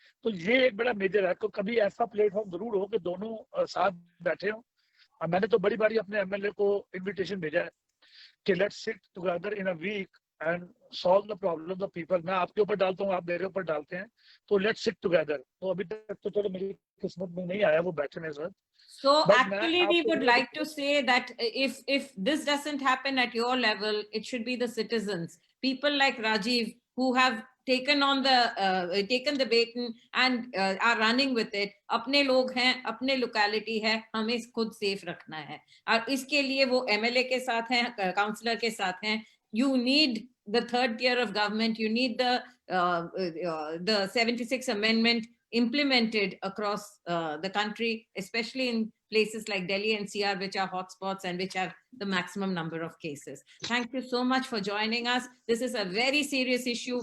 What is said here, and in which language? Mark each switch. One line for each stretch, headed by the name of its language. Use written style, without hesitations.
Hindi: तो ये एक बड़ा मेजर है। तो कभी ऐसा प्लेटफॉर्म जरूर हो कि दोनों साथ बैठे हो। और मैंने तो बड़ी बारी अपने एमएलए को इनविटेशन भेजा है कि
English: Let's sit together in a weekend solve the problem of people.
Hindi: मैं आपके ऊपर डालता हूँ, आप मेरे ऊपर डालते हैं, तो
English: Let's sit together.
Hindi: तो अभी तक तो चलो मेरी किस्मत में नहीं आया वो बैठने sir.
English: So But actually, we would like to say that if this doesn't happen at your level, it should be the citizens, people like Rajiv, who have taken on taken the baton and are running with it.
Hindi: अपने लोग हैं, अपने locality है, हमें खुद safe रखना है, और इसके लिए वो MLA के साथ हैं, काउंसलर के साथ हैं.
English: You need the third tier of government. You need the 76th Amendment implemented across the country, especially in places like Delhi NCR, which are hotspots and which have the maximum number of cases. Thank you so much for joining us. This is a very serious issue.